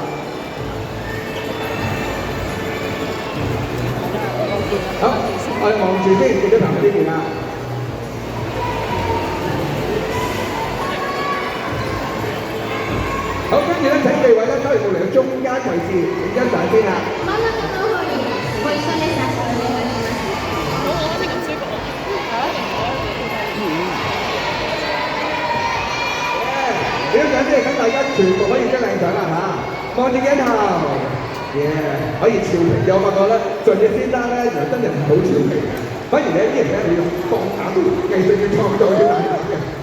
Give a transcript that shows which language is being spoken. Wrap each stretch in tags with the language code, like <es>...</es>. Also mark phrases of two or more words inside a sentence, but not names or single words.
<yue>好，我哋望住先，記者談喺呢邊啊。好，跟住咧請四位咧都係到嚟到中間位置，影張相先啦。</yue> <ja>真ん中の方にご一緒に写真お願いします。</ja> <yue>影張相先，咁大家全部可以影張靚相啦嚇。望住鏡頭，可以俏皮。有發覺咧，上野先生咧原來真人係好俏皮嘅，反而咧啲人咧要放膽藝術嘅創造要大膽嘅。</yue>